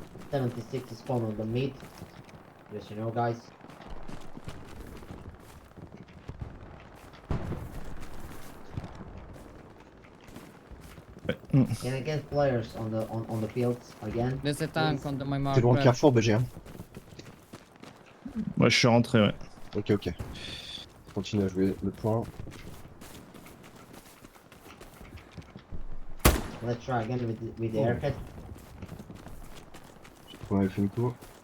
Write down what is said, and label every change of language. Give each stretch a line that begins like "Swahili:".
English: 76 is spawn on the mid. Just you know, guys. Can I get players on the fields again? There's a tank on my mark.
French: T'es loin le carrefour, BG, hein? Moi je suis rentré, ouais. Ok, ok. Continue à jouer le point.
English: Let's try again with the airhead.
French: Ouais, fait une tour.